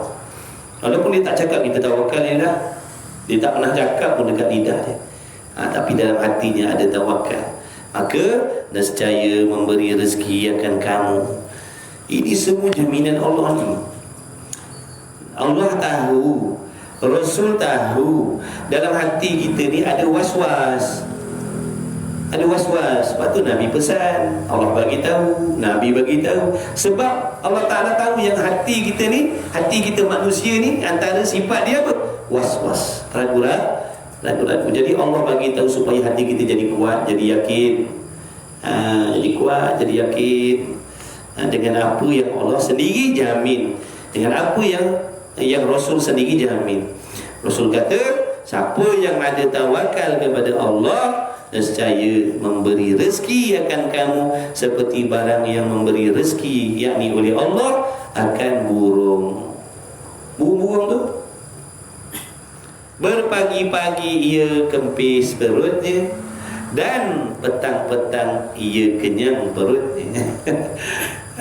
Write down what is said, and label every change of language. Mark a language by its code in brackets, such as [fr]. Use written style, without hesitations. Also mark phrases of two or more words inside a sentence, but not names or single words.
[ms] Walaupun dia tak cakap kita tawakal dia dah, dia tak pernah cakap pun dekat lidah dia, tapi dalam hatinya ada tawakal. Maka nescaya memberi rezeki akan kamu. Ini semua jaminan Allah ni. Allah tahu, Rasul tahu, dalam hati kita ni ada was-was. Ada was-was. Sebab tu Nabi pesan, Allah bagi tahu, Nabi bagi tahu. Sebab Allah Ta'ala tahu yang hati kita ni, hati kita manusia ni, antara sifat dia apa? Was-was, ragu-ragu. Jadi Allah bagi tahu supaya hati kita jadi kuat, jadi yakin. Jadi kuat, jadi yakin dengan apa yang Allah sendiri jamin, dengan apa yang Rasul sendiri jamin. Rasul kata, siapa yang ada tawakal kepada Allah, nescaya memberi rezeki akan kamu seperti barang yang memberi rezeki, yakni oleh Allah, akan burung. Burung tu berpagi-pagi ia kempis perutnya, dan petang-petang ia kenyang perutnya.